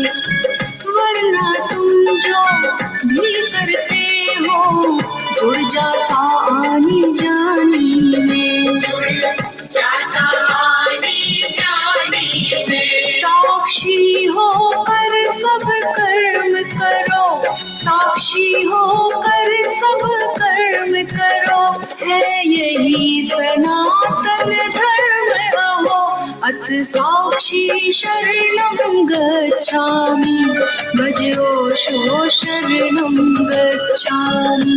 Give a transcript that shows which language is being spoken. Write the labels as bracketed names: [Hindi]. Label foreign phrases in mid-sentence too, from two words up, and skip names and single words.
[Hindi] वरना तुम जो भी करते हो जुड़ जाता आनी जानी में, जाता आनी जानी में। साक्षी होकर सब कर्म करो, साक्षी होकर सब कर्म करो, है यही सनातन धर्म अहो। [Sanskrit] अत साक्षी शरणं गच्छामि, भजोषु शरणं गच्छामि।